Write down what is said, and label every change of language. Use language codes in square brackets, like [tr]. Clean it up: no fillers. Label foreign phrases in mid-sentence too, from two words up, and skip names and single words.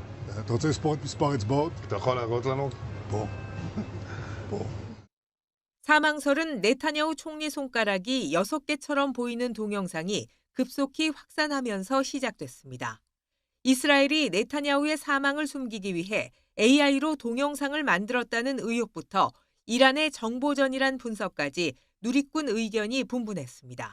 [he] אתה רוצה לספור את מספר האצבעות? אתה יכול להראות לנו? פה. פה. [ko] 사망설은 네타냐후 총리 손가락이 6개처럼 보이는 동영상이 급속히 확산하면서 시작됐습니다. 이스라엘이 네타냐후의 사망을 숨기기 위해 AI로 동영상을 만들었다는 의혹부터 이란의 정보전이란 분석까지 누리꾼 의견이 분분했습니다.